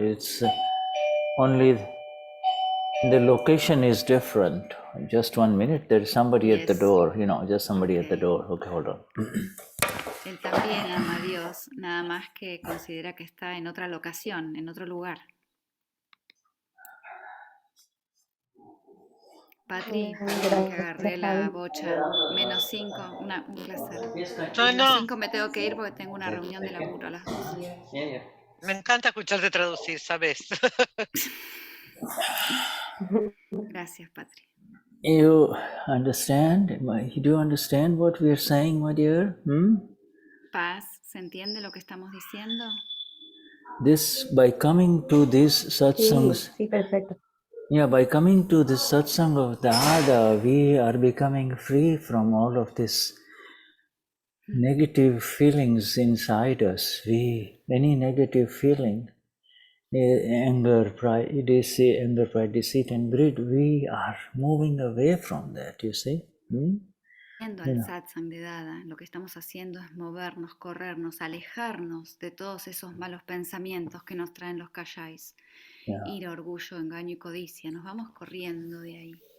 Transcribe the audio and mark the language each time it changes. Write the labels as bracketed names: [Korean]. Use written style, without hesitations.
[English] It's only the location is different. Just 1 minute, there's somebody at the door, you know, just somebody at the door. Okay, hold on. [Spanish] Él también ama a Dios, nada más que considera que está en otra locación, en otro lugar. Patri, perdón que agarré la bocha. -5, un placer. -5 me tengo que ir porque tengo una reunión de laburo a las 2. Me encanta escucharte traducir, ¿sabes? Gracias, Patri. [English] You understand? Do you understand what we are saying, my dear? [Spanish] Paz, ¿se entiende lo que estamos diciendo? [English] This, by coming to these satsangs, [Spanish] Sí, perfecto. [English] yeah, by coming to this satsang of Dada, we are becoming free from all of this negative feelings inside us. Any negative feeling, anger, pride, deceit, and greed, we are moving away from that, you see? [Spanish] Yendo al satsang de Dada, lo que estamos haciendo es movernos, corrernos, alejarnos de todos esos malos pensamientos que nos traen los kayais. Ira, orgullo, engaño y codicia. Nos vamos corriendo de ahí.